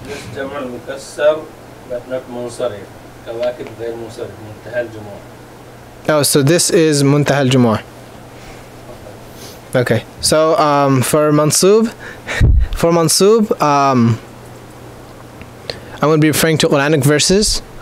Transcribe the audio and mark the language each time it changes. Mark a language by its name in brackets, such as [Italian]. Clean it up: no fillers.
[English] This جمع المكسر but not منصرف. [Arabic] كواكب غير منصرف, منتهى الجموع. [English] Oh, so this is منتهى الجموع. Okay, so for mansub, I'm going to be referring to Quranic verses.